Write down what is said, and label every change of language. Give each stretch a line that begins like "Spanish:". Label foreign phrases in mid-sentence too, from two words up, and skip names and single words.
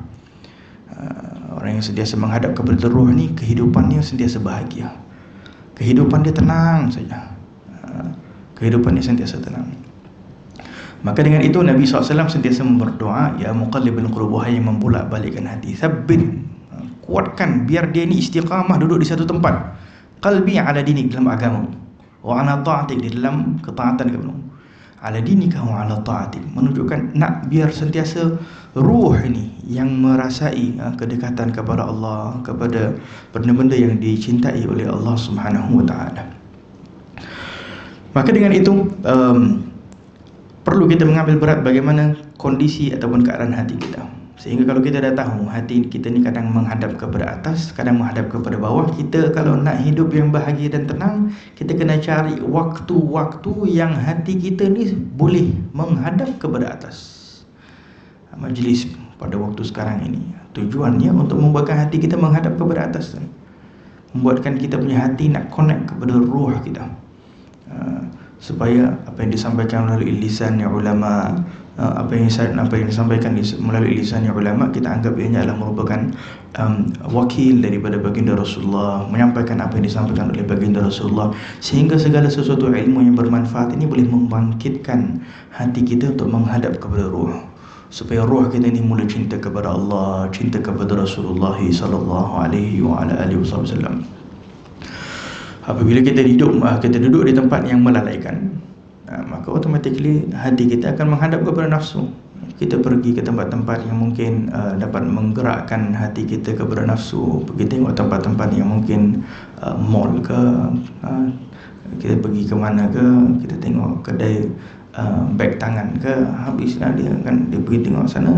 Malay: Orang yang sentiasa menghadap kepada ruh ni, kehidupannya sentiasa bahagia, kehidupan dia tenang saja, kehidupan dia sentiasa tenang. Maka dengan itu Nabi SAW sentiasa berdoa,
Arabic: يا مقلب القلوب,
Malay: wahai yang membolak-balikkan hati, tsabbit, kuatkan biar dia ni istiqamah, duduk di satu tempat.
Arabic: قلبي على دينك,
Malay: dalam agama,
Arabic: وعلى طاعتك,
Malay: di dalam ketaatan kepada
Arabic: على دينك وعلى طاعتك,
Malay: menunjukkan nak biar sentiasa ruh ini yang merasai kedekatan kepada Allah, kepada benda-benda yang dicintai oleh Allah
Arabic: سبحانه وتعالى.
Malay: Maka dengan itu perlu kita mengambil berat bagaimana kondisi ataupun keadaan hati kita. Sehingga kalau kita dah tahu hati kita ni kadang menghadap kepada atas, kadang menghadap kepada bawah, kita kalau nak hidup yang bahagia dan tenang, kita kena cari waktu-waktu yang hati kita ni boleh menghadap kepada atas. Majlis pada waktu sekarang ini tujuannya untuk membuatkan hati kita menghadap kepada atas, membuatkan kita punya hati nak connect kepada ruh kita, supaya apa yang disampaikan melalui lisannya ulama, apa yang disampaikan melalui lisannya ulama, kita anggap ianya adalah merupakan wakil daripada baginda Rasulullah, menyampaikan apa yang disampaikan oleh baginda Rasulullah, sehingga segala sesuatu ilmu yang bermanfaat ini boleh membangkitkan hati kita untuk menghadap kepada ruh, supaya ruh kita ini mula cinta kepada Allah, cinta kepada Rasulullah
Arabic: صلى الله عليه وعلى آله وسلم.
Malay: Apabila kita duduk di tempat yang melalaikan, maka automatically hati kita akan menghadap kepada nafsu. Kita pergi ke tempat-tempat yang mungkin dapat menggerakkan hati kita kepada nafsu. Pergi tengok tempat-tempat yang mungkin mall ke, kita pergi ke mana ke, kita tengok kedai beg tangan ke, habislah dia pergi tengok sana.